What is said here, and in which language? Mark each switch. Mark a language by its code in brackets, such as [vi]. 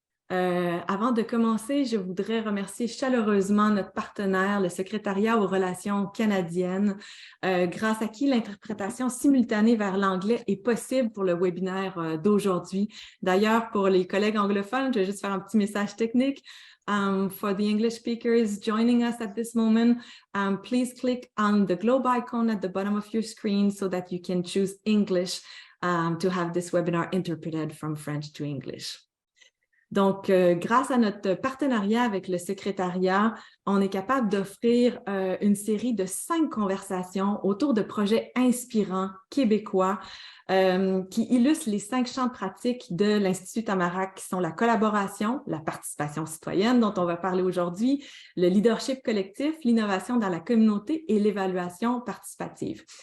[fr] Avant de commencer, je voudrais remercier chaleureusement notre partenaire, le Secrétariat aux relations canadiennes, grâce à qui l'interprétation simultanée vers l'anglais est possible pour le webinaire d'aujourd'hui. D'ailleurs, pour les collègues anglophones, je vais juste faire un petit message technique. [en] For the English speakers joining us at this moment, please click on the globe icon at the bottom of your screen so that you can choose English to have this webinar interpreted from French to English. [fr] Donc, grâce à notre partenariat avec le secrétariat, on est capable d'offrir une série de 5 conversations autour de projets inspirants québécois qui illustrent les 5 champs de pratique de l'Institut Tamarack, qui sont la collaboration, la participation citoyenne dont on va parler aujourd'hui, le leadership collectif, l'innovation dans la communauté et l'évaluation participative.